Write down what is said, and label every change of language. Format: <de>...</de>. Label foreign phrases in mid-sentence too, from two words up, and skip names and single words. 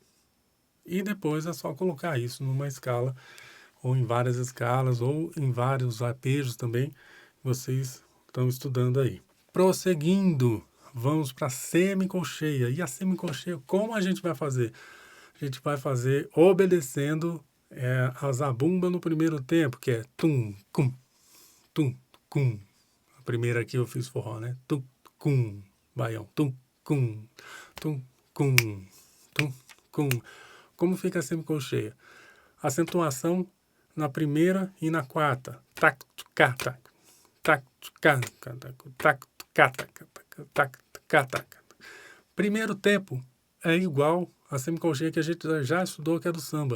<pt>E depois é só colocar isso numa escala, ou em várias escalas, ou em vários arpejos também, vocês estão estudando aí. Prosseguindo, vamos para a semicolcheia. E a semicolcheia, como a gente vai fazer? A gente vai fazer obedecendo a zabumba no primeiro tempo, que é tum, cum, tum, cum. A primeira aqui eu fiz forró, né? Tum, cum, baião, tum, cum, tum, cum, tum, cum. Como fica a semicolcheia? Acentuação na primeira e na quarta. Tac, cá, tac. Tac, cá, tac, cá, tac. Primeiro tempo é igual a semicolcheia que a gente já estudou, que é do samba.</pt>